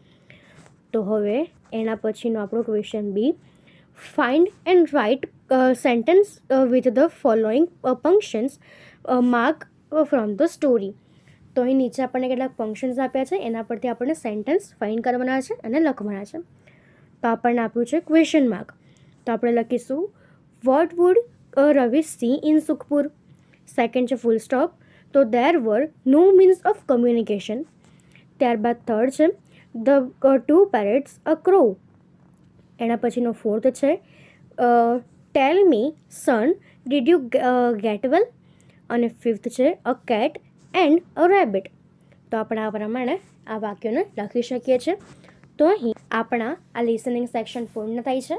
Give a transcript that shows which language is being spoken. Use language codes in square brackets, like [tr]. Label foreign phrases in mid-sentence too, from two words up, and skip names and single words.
[gu] તો હવે એના પછીનો આપણો ક્વેશ્ચન [en] B find and write sentence with the following functions mark from the story. [gu] તો અહીં નીચે આપણને કેટલાક ફંક્શન્સ આપ્યા છે, એના પરથી આપણને સેન્ટેન્સ ફાઇન્ડ કરવાના છે અને લખવાના છે. તો આપણને આપ્યું છે [en] question mark. [gu] તો આપણે લખીશું [en] what would Ravi see in Sukhpur. [gu] સેકન્ડ છે [en] full stop. તો there were no means of communication. [gu] ત્યારબાદ થર્ડ છે [en] the two parrots a crow. [gu] એના પછીનો ફોર્થ છે [en] tell me son did you get well. [gu] અને ફિફ્થ છે [en] a cat and a rabbit. [gu] તો આપણે આ પ્રમાણે આ વાક્યોને લખી શકીએ છીએ. તો અહીં આપણા આ [en] listening section [gu] પૂર્ણ થાય છે.